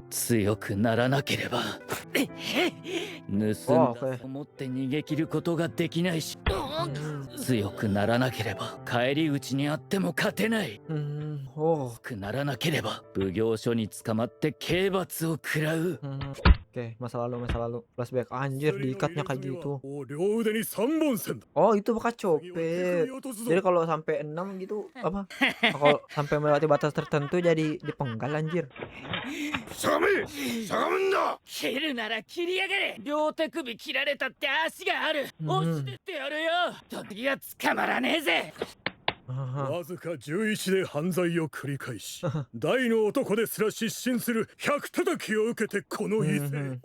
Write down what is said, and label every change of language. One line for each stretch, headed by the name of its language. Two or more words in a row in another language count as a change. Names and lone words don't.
Japanese: 強くならなければ盗んだと思って逃げ切ることができないし、強くならなければ返り討ちにあっても勝てない。強くならなければ奉行所に捕まって刑罰を食らう。
Indonesian: Oke, masa lalu. Flashback. Anjir, diikatnya kayak gitu.
Japanese: 両腕に3本線だ。
Indonesian: Oh, itu bekas copet. Jadi kalau sampai 6 gitu apa? Kalau sampai melewati batas tertentu jadi dipenggal anjir.
Japanese: しゃがめしゃがむんだ。切るなら切りやがれ。両手首切られたって足がある。押してってやるよ。時が捕まらねえぜ。わずか11で犯罪を繰り返し大の男ですら失神する100叩きを受けてこの異性。